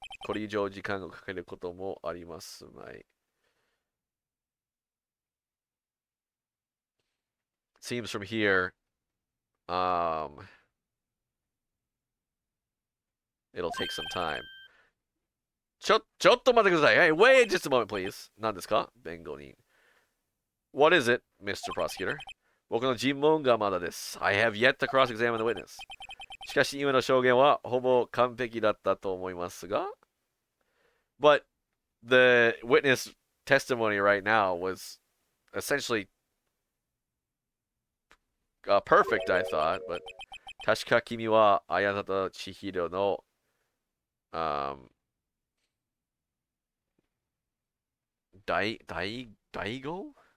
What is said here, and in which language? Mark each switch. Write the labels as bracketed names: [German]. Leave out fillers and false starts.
[Japanese] これ以上時間をかけることもありますまい. [English] Seems from here, it'll take some time. [Japanese] ちょっと待ってください. [English] Hey, wait just a moment, please. [Japanese] 何ですか、弁護人. [English] What is it, Mr. Prosecutor? [Japanese] 僕の尋問がまだです. [English] I have yet to cross-examine the witness. [Japanese] しかし今の証言はほぼ完璧だったと思いますが. [English] But the witness testimony right now was essentially perfect, I thought, but [Japanese] 確か君は綾里千尋の大悟?